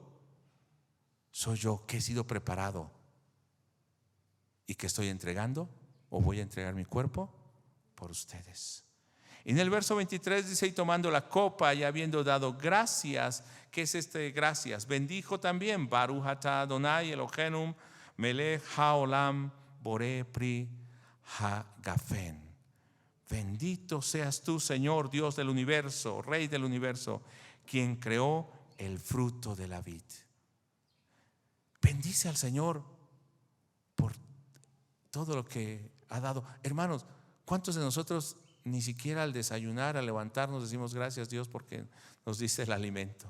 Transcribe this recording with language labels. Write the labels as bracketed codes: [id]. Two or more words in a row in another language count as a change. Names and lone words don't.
[es] Soy yo, que he sido preparado y que estoy entregando, o voy a entregar mi cuerpo por ustedes. En el verso 23 dice: y tomando la copa y habiendo dado gracias. ¿Qué es gracias? Bendijo también: [he] ברוך אתה אדני אלהינו מלך העולם בורא פרי הגפן. [es] Bendito seas tú, Señor Dios del universo, Rey del universo, quien creó el fruto de la vid. Bendice al Señor por todo lo que ha dado. Hermanos, ¿Cuántos de nosotros ni siquiera al desayunar, al levantarnos, decimos gracias Dios porque nos diste el alimento?